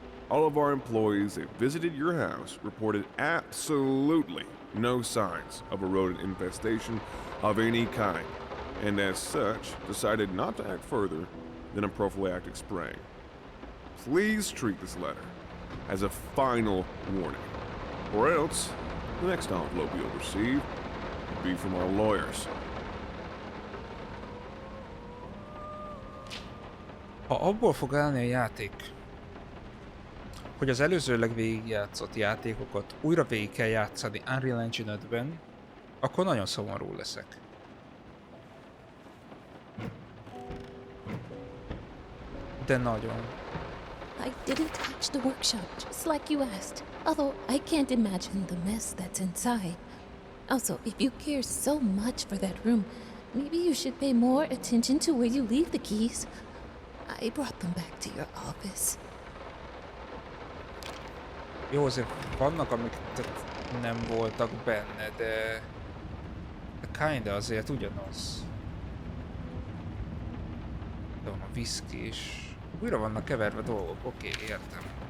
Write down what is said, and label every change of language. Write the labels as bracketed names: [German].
[English] All of our employees that visited your house reported absolutely no signs of a rodent infestation of any kind, and as such, decided not to act further than a prophylactic spraying. Please treat this letter as a final warning, or else the next envelope you'll receive will be from our lawyers. [Hungarian] Ha abból fog állni a játék, hogy az előzőleg végigjátszott játékokat újra végig kell játszani Unreal Engine 5-ben, akkor nagyon szomorú leszek. De nagyon. [English] I didn't touch the workshop, just like you asked. Although I can't imagine the mess that's inside. Also, if you care so much for that room, maybe you should pay more attention to where you leave the keys. I brought them back to your office. [Hungarian] Jó, azért vannak, amik nem voltak benne, de kinda azért ugyanaz. De van a whisky is. Újra vannak keverve dolgok, oké, értem.